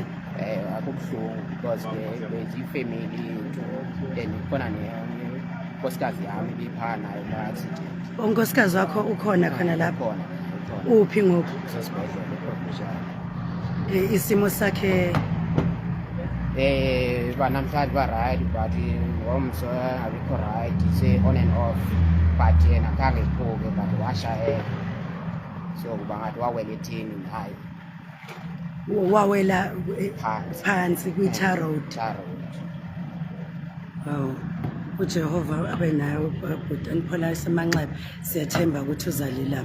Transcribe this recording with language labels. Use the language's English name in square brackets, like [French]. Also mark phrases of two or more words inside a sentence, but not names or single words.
[Zulu] Akubuhlungu because i-family yethu and khona nenkosikazi yami ibiphana nayo la-accident. Unkosikazi wakho ukhona khona lapho? Khona [Xhosa] uphi ngoku usesibhedlela eProvincial. isimo sakhe Banamhlanje ba-right but ngomso abikho right se- [English] on and off but [Xhosa] yena khange iphuke but washayeka so kuba ngathi wawela ethini hayi [Zulu] wawela phansi [Xhosa] phansi kwi- [English] tar road. [Zulu] Hawu uJehova abe nayo bhutani phela semanxeba siyathemba ukuthi uzalilama.